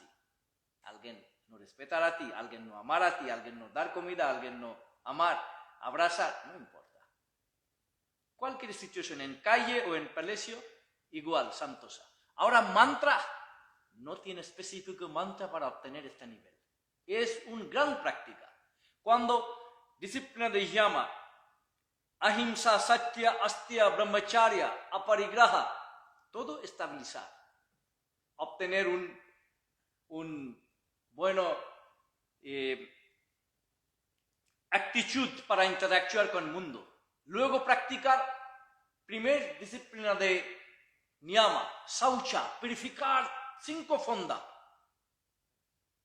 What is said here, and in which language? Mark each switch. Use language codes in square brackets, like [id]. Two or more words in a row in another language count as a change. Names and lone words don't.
[es] Alguien no respetar a ti, alguien no amar a ti, alguien no dar comida, alguien no amar, abrazar, no importa. Cualquier situación, en calle o en palacio, igual, santosha. Ahora, mantra, no tiene específico mantra para obtener este nivel. Es una gran práctica. Cuando disciplina de [sa] यम अहिंसा सत्य अस्तेय ब्रह्मचर्य अपरिग्रह, [es] todo estabilizar. Obtener un bueno actitud para interactuar con el mundo. Luego practicar primer disciplina de [sa] नियम शौच, [es] purificar 5 fondas.